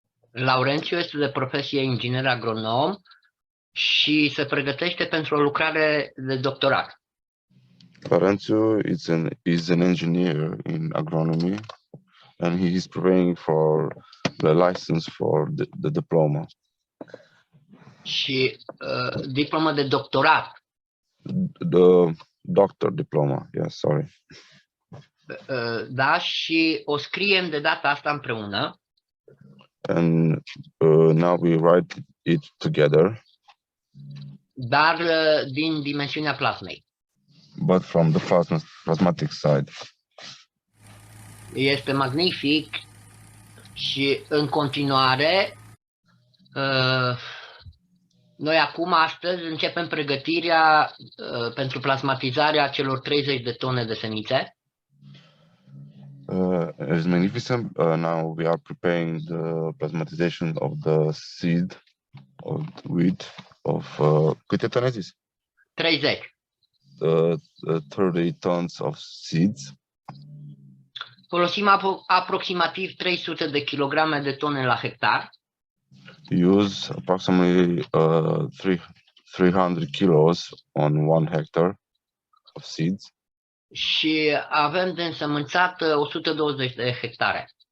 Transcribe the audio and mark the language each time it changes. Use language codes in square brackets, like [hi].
[ro] Laurențiu este de profesie inginer agronom și se pregătește pentru o lucrare de doctorat. [en] Laurențiu is an engineer in agronomy, and he is preparing for the license for the diploma. [ro] Și diplomă de doctorat. [en] The doctor diploma, yes, sorry. [ro] Da, și o scriem de data asta împreună. [en] And now we write it together. [ro] Dar din dimensiunea plasmei. [en] But from the plasmatic side. [ro] Este magnific și în continuare noi acum, astăzi, începem pregătirea pentru plasmatizarea celor 30 de tone de semințe. [en] It's magnificent. Now we are preparing the plasmatization of the seed of wheat of [ro] câte tone zis? [en] 30. 30 tons of seeds. [ro] Folosim aproximativ 300 de kilograme de tone la hectar. [en] Use approximately 300 kilos on 1 hectare of seeds. [ro] Și avem de însămânțat 120 de hectare.